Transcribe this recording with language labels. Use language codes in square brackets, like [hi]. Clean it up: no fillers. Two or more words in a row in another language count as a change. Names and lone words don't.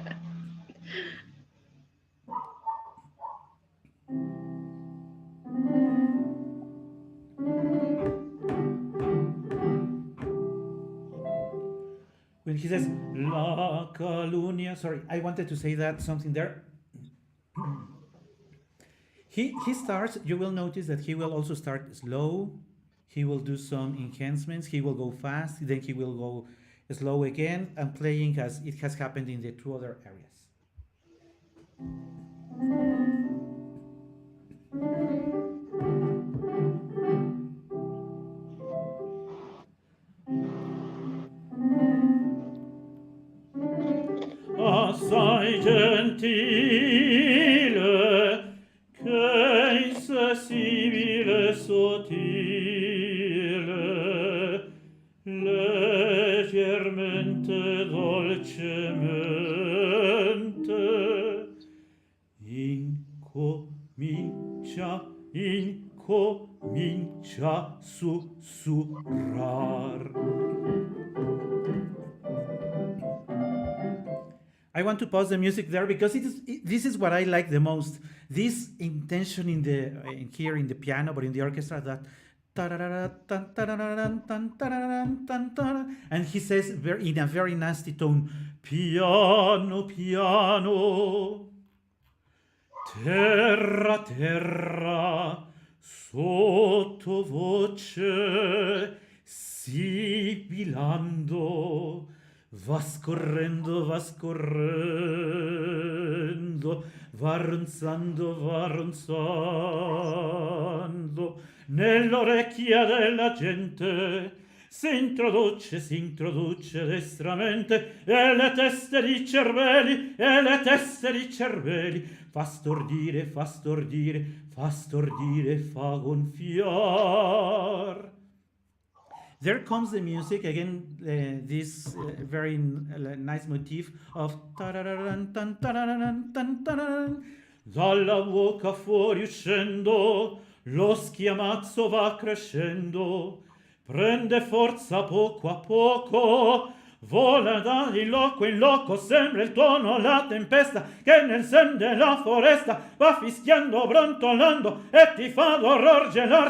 [en] When he says La Calunia, sorry, I wanted to say that something there. He starts, you will notice that he will also start slow. He will do some enhancements. He will go fast, then he will go slow again and playing as it has happened in the two other areas. [it] Assai gentile, che insensibile sottile, leggermente dolcemente, incomincia sussurrar. [en] I want to pause the music there because this is what I like the most. This intention in here in the piano, but in the orchestra, that and he says in a very nasty tone, [it] piano, piano, terra, terra, sottovoce, sibilando. Va scorrendo, va scorrendo, va ronzando, va ronzando, nell'orecchia della gente si introduce destramente, e le teste di cervelli, e le teste di cervelli, fa stordire, fa stordire, fa stordire, fa gonfiar. [en] There comes the music again, this very nice motif of [it] dalla bocca fuori uscendo, lo schiamazzo va crescendo, prende forza poco a poco, vola da di loco in loco, sembra il tuono la tempesta che nel sen della foresta va fischiando, brontolando e ti fa d'orror gelar.